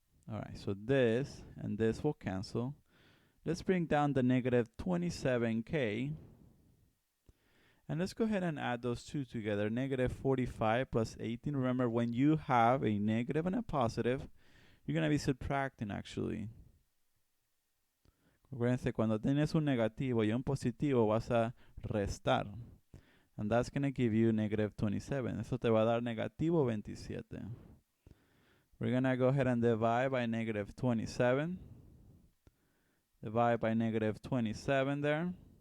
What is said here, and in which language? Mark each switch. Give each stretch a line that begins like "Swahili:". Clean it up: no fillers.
English: Alright, so this and this will cancel. Let's bring down the negative 27k. And let's go ahead and add those two together. Negative 45 plus 18. Remember, when you have a negative and a positive, you're going to be subtracting actually.
Spanish: Acuérdense, cuando tienes un negativo y un positivo, vas a restar.
English: And that's going to give you negative 27.
Spanish: Eso te va a dar negativo 27.
English: We're going to go ahead and divide by negative 27. Divide by negative 27 there.